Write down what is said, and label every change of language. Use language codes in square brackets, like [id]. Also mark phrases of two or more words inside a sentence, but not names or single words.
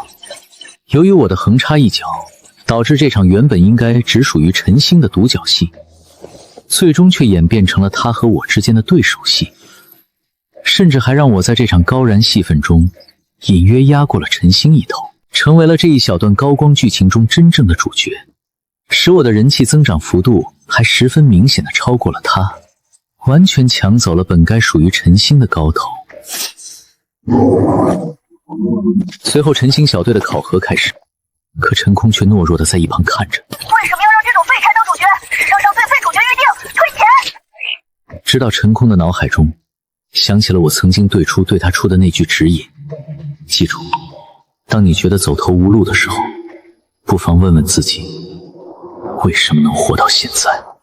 [zh] 由於我的橫插一腳，導致這場原本應該只屬於陳星的獨角戲，最終卻演變成了他和我之間的對手戲，甚至還讓我在這場高燃戲份中隱約壓過了陳星一頭，成為了這一小段高光劇情中真正的主角，使我的人氣增長幅度還十分明顯的超過了他，完全搶走了本該屬于陈星的高头。随后陈星小队的考核開始，可陳空卻懦弱的在一旁看着。為什麼要讓這種廢柴當主角？史上非主角預定，退錢！直到陳空的腦海中想起了我曾經對他出的那句指引，記住，當你覺得走投無路的時候，不妨問問自己，為什麼能活到現在。